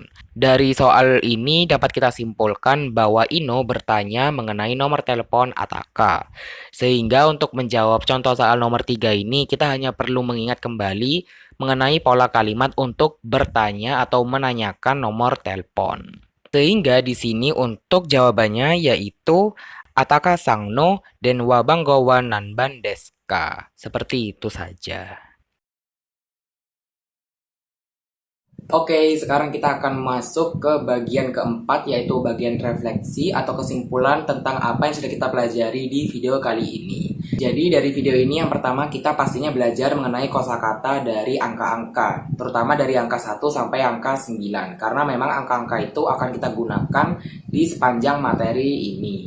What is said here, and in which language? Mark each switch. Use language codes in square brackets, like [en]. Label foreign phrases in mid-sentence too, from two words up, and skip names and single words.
[id] Dari soal ini dapat kita simpulkan bahwa Ino bertanya mengenai nomor telepon Ataka. Sehingga untuk menjawab contoh soal nomor 3 ini kita hanya perlu mengingat kembali mengenai pola kalimat untuk bertanya atau menanyakan nomor telepon. Sehingga di sini untuk jawabannya yaitu [ja] アタカさんの電話番号は何番ですか. [id] Seperti itu saja. Oke, sekarang kita akan masuk ke bagian keempat, yaitu bagian refleksi atau kesimpulan tentang apa yang sudah kita pelajari di video kali ini. Jadi dari video ini yang pertama kita pastinya belajar mengenai kosakata dari angka-angka, terutama dari angka 1 sampai angka 9, karena memang angka-angka itu akan kita gunakan di sepanjang materi ini.